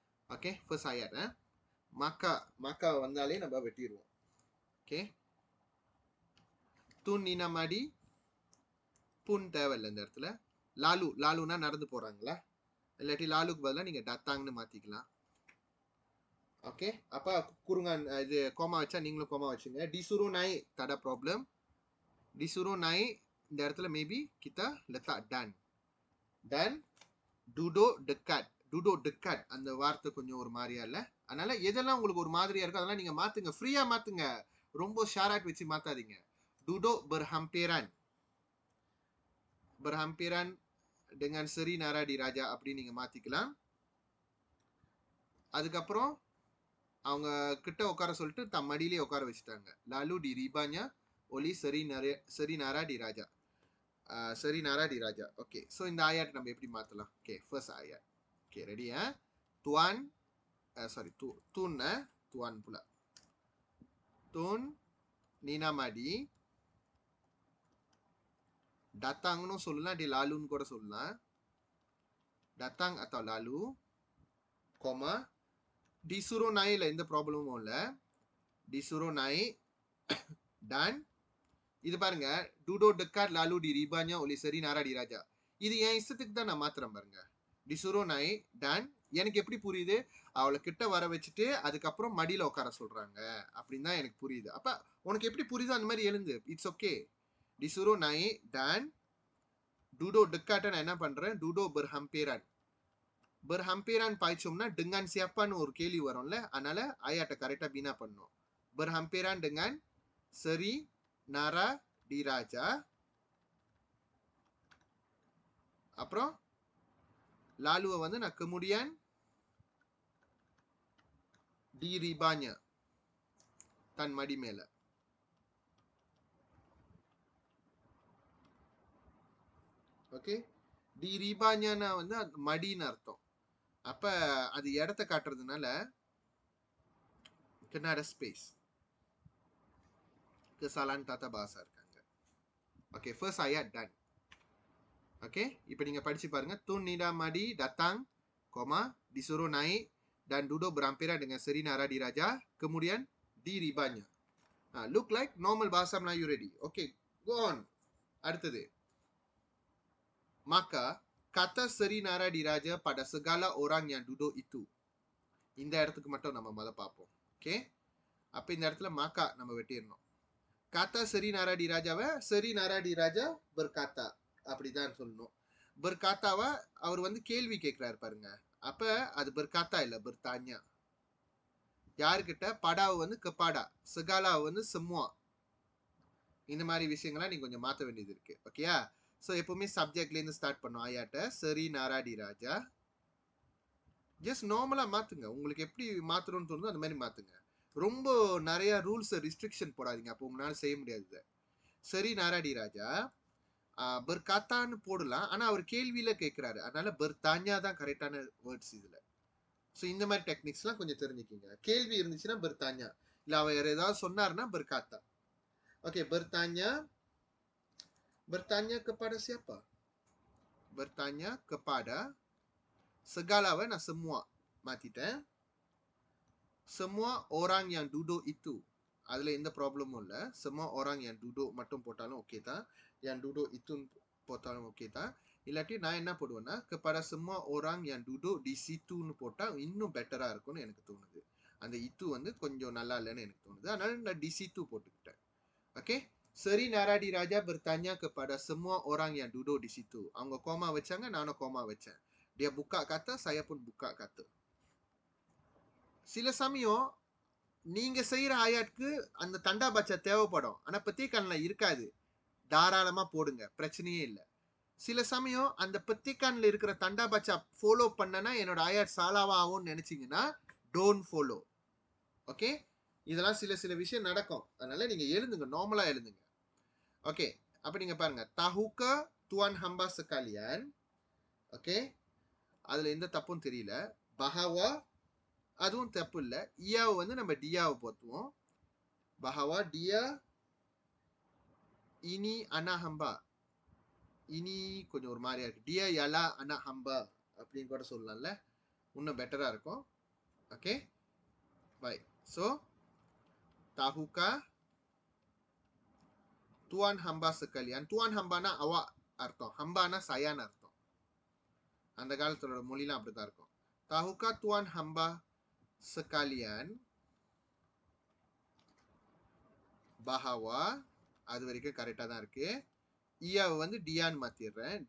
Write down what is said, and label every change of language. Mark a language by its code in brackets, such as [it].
[ta] Okay, first ஆயாட் மக்கா வந்தாலே நம்ம வெட்டிடுவோம். Okay, தூண் நீனா மாடி புன் தேவையில்லை இந்த இடத்துல. லாலுனா நடந்து போறாங்களா, இல்லாட்டி லாலுக்கு பதிலாக நீங்க டத்தாங்னு மாத்திக்கலாம். Okay, [ms] apa kurungan [ta] இது koma வச்சா நீங்களும் koma வச்சுங்க. [ms] Disuruh naik, tak ada problem. Disuruh naik, [ta] இந்த இடத்துல [ms] maybe kita letak dan. Dan duduk dekat. Duduk dekat [ta] அந்த வார்த்தை கொஞ்சம் ஒரு மாதிரியா இல்ல. அதனால எதெல்லாம் உங்களுக்கு ஒரு மாதிரியா இருக்கோ அதெல்லாம் நீங்க மாத்துங்க. ஃப்ரீயா மாத்துங்க. ரொம்ப ஷாராட் வச்சு மாத்தாதீங்க. [ms] Duduk berhampiran. Berhampiran dengan [ta] Seri Nara di Raja அப்படி நீங்க மாத்திக்கலாம். அதுக்கப்புறம் அவங்க கிட்ட உட்கார சொல்லிட்டு தம் மடியிலே உட்கார வச்சுட்டாங்க. [ms] Lalu diribanya oleh Seri Nara di Raja. Seri Nara di Raja. [ta] Okay, so இந்த ஆயாட் நம்ம எப்படி மாத்தலாம்? [en] Okay, first ஆயாட். Okay, ready ya? Tuan, sorry, [ms] Tun Tuan pula. [ta] Tun Nina Madi datangன்னு சொல்லலாம், [ms] dia lalu [ta] ன்னு கூட சொல்லலாம். [ms] Datang atau lalu, koma, disuruh naik lah, [ta] எந்த ப்ராப்ளமும் இல்ல. [ms] Disuruh naik dan [ta] இது பாருங்க, [ms] duduk dekat lalu diribanya oleh Seri Nara di Raja. [ta] இது என் இஷ்டத்துக்கு தான் நான் மாத்துறேன் பாருங்க. [ms] Disuruh naik dan [ta] எனக்கு எப்படி புரியுது, அவளை கிட்ட வர வச்சுட்டு அதுக்கப்புறம் மடியில உட்கார சொல்றாங்க அப்படின்னு தான் எனக்கு புரியுது. அப்ப உனக்கு எப்படி புரியுதோ அந்த மாதிரி எழுந்து, it's okay. [ms] Disuruh naik dan duduk dekat [ta] நான் என்ன பண்றேன், [ms] duduk berhampiran. [ta] Berhampiran பாய்ச்சோம்னா [ms] dengan siapa [ta] ன்னு ஒரு கேள்வி வரும்ல, அதனால ஆயாட்ட கரெக்டா பீனா பண்ணும். [ms] Berhampiran dengan Seri Nara di Raja. [ta] அப்புறம் lalu வந்து நான் [ms] kemudian diribanya [ta] தன் மடி மேல. ஓகே, diribanya வந்து அது மடின்னு அர்த்தம். அப்ப அது இடத்த காட்டுறதுனால kena ada space. [ms] Kesalahan tata bahasa [ta] இருக்காங்க. Okay, first ayat done. [ms] ஓகே, [ta] இப்போ நீங்க படிச்சு பாருங்க. [ms] Tun Nida Madi datang, koma, disuruh naik dan duduk berhampiran dengan Seri Nara di Raja, kemudian diribanya. [en] Look like normal bahasa Melayu ready. Okay, go on. [ms] அடுத்தது, maka kata Seri Nara di Raja pada segala orang yang duduk itu. [ta] இந்த இடத்துக்கு மட்டும் நம்ம முத பார்ப்போம். Okay, அப்ப இந்த இடத்துல மாக்கா நம்ம வெட்டிடணும். kata Seri Nara di Rajaவை Seri Nara di Raja berkata அப்படிதான் சொல்லணும். berkataவை அவர் வந்து கேள்வி கேட்கிறாரு பாருங்க. அப்ப அது berkata இல்ல, bertanya. யாருக்கிட்ட? படாவை வந்து kepada, segala வந்து semua. இந்த மாதிரி விஷயங்கள்லாம் நீங்க கொஞ்சம் மாற்ற வேண்டியது இருக்கு. ஓகேயா? ஸோ எப்பவுமே சப்ஜெக்ட்லேருந்து ஸ்டார்ட் பண்ணும் ஆயாட்ட. சரி நாராடி ராஜா. ஜஸ்ட் நார்மலாக மாற்றுங்க. உங்களுக்கு எப்படி மாற்றணும்னு தோணுதோ அந்த மாதிரி மாற்றுங்க. ரொம்ப நிறைய ரூல்ஸ் ரெஸ்ட்ரிக்ஷன் போடாதீங்க, அப்போ உங்களால் செய்ய முடியாது. சரி நாராடி ராஜா பெர்காத்தான்னு போடலாம், ஆனால் அவர் கேள்வியில் கேட்குறாரு, அதனால பெர்தான்யா தான் கரெக்டான வேர்ட்ஸ் இதில். ஸோ இந்த மாதிரி டெக்னிக்ஸ்லாம் கொஞ்சம் தெரிஞ்சுக்கிங்க. கேள்வி இருந்துச்சுன்னா பெர்தான்யா, இல்லை அவர் ஏதாவது சொன்னார்னா பெர்காத்தா. [ms] ஓகே, bertanya kepada siapa? Bertanya kepada segala, nah semua மாத்திட்டேன். semua orang yang duduk itu. [ta] அதுல எந்த ப்ராப்ளமும் இல்லை. [ms] semua orang yang duduk [ta] மட்டும் போட்டாலும் ஓகே தான், [ms] yang duduk itu [ta] போட்டாலும் ஓகே தான். இல்லாட்டி நான் என்ன போடுவேன்னா [ms] kepada semua orang yang duduk di situ [ta] ன்னு போட்டா இன்னும் பெட்டரா இருக்கும்னு எனக்கு தோணுது. அந்த itu வந்து கொஞ்சம் நல்லா இல்லைன்னு எனக்கு தோணுது, அதனால நான் [ms] di situ [ta] போட்டுக்கிட்டேன். [ms] ஓகே, Seri Nara di Raja bertanya kepada semua orang yang duduk di situ. [ta] அவங்க கோமா வச்சாங்க, நானும் கோமா வச்சேன். [ms] Dia buka kata, saya pun buka kata. [ta] சில சமயம் நீங்க செய்யற ஆயாட்க்கு அந்த தண்டா பாச்சா தேவைப்படும், ஆனா பத்திரிக்கான்ல இருக்காது. தாராளமா போடுங்க, பிரச்சனையே இல்லை. சில சமயம் அந்த பத்திரிக்கான்ல இருக்கிற தண்டா பாச்சா ஃபாலோ பண்ணனா என்னோட ஆயாட் சாலாவா ஆகும்னு நினைச்சீங்கன்னா டோன்ட் ஃபாலோ. ஓகே, இதெல்லாம் சில விஷயம் நடக்கும், அதனால நீங்க எழுதுங்க, நார்மலா எழுதுங்க. ஓகே, அப்ப நீங்க பாருங்க, [ms] tahukah tuan hamba sekalian. [ta] Okay, அதுல எந்த தப்பும் தெரியல. bahwa அதுவும் தப்பு இல்லை. இயாவை வந்து நம்ம டியாவை போத்துவோம். [ms] bahwa dia ini anak hamba. [ta] இனி கொஞ்சம் ஒரு மாதிரியா இருக்கு. [ms] dia ialah anak hamba [ta] அப்படின்னு கூட சொல்லலாம்ல, இன்னும் பெட்டரா இருக்கும். [ms] ஓகே, baik. So tahukah tuan hamba sekalian. [ta] tuan hambana awak அர்த்தம், hambana sayana அர்த்தம். அந்த காலத்தோட மொழிலாம் அப்படித்தான் இருக்கும். [ms] tahukah tuan hamba sekalian bahawa [ta] அது வரைக்கும் கரெக்டா தான் இருக்கு. ia வந்து diaன்னு மாத்திடுறேன்.